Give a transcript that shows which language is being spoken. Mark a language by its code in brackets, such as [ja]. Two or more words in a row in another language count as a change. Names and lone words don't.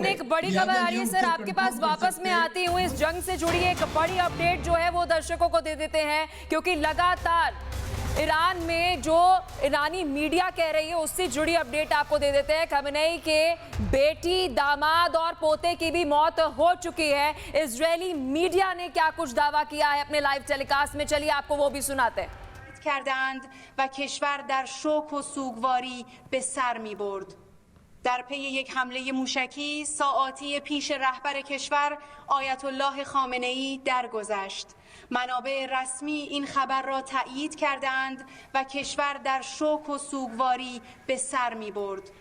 [hi] लेकिन एक बड़ी खबर आ रही है सर आपके पास, वापस में आती हूँ इस जंग से जुड़ी एक बड़ी अपडेट जो है वो दर्शकों को दे देते हैं, क्योंकि लगातार ईरान में जो ईरानी मीडिया कह रही है उससे जुड़ी अपडेट आपको दे देते हैं। खमेनेई के बेटी, दामाद और पोते की भी मौत हो चुकी है। इजरायली मीडिया ने क्या कुछ दावा किया है अपने लाइव टेलीकास्ट में, चलिए आपको वो भी सुनाते हैं। [fa] کردند و کشور در شوک و سوگواری به سر می برد. در پی یک حمله موشکی ساعاتی پیش رهبر کشور آیت الله خامنه‌ای درگذشت. منابع رسمی این خبر را تایید کردند و کشور در شوک و سوگواری به سر می برد.